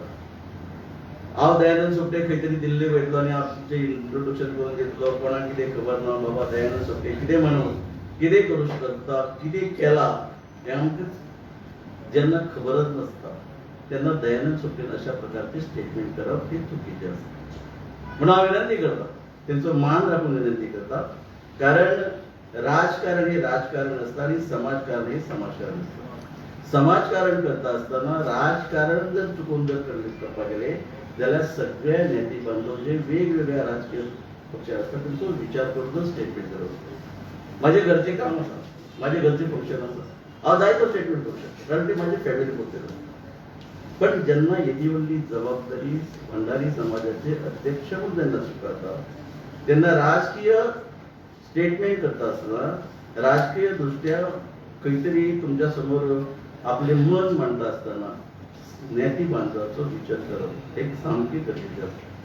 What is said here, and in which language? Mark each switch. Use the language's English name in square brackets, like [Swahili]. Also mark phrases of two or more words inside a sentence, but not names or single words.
[Konkani] हांव दयानंद सोपटे खंय तरी दिल्ली वयतलो आनी आमचे इंट्रोडक्शन करून घेतलो कोणाक कितें खबर ना बाबा दयानंद सोपटे कितें म्हणून कितें करूं शकता कितें केला हें आमकां जेन्ना खबरच नसता तेन्ना दयानंद सोपटेन अशा प्रकारचे स्टेटमेंट करप हे चुकीचें आसता. म्हणून हांव विनंती करता त्यांचा मान राखून विनंती करता. [Marathi] कारण राजकारण हे राजकारण असतं आणि समाजकारण हे समाजकारण असतं. [Konkani] समाजकारण करता असताना राजकारण जर चुकून जर करपा गेले जाल्यार सगळ्या नेते बांधव जे वेगवेगळ्या राजकीय पक्ष असतात त्यांचो विचार करूनच स्टेटमेंट करप. माझे घरचे काम आसा, माझे घरचे फंक्शन आसा, हांव जाय तो स्टेटमेंट करूं शकता कारण ते माझे फॅमिली पुरते. पण जेन्ना येदी व्हडली जबाबदारी भंडारी समाजाचे अध्यक्ष म्हणून जेन्ना स्वीकारता तेन्ना राजकीय स्टेटमेंट करता आसतना राजकीय दृष्ट्या खंय तरी तुमच्या समोर आपले मन मांडटा आसतना नेती बांधवाचो विचार करप एक सामकी गरजेचें आसा.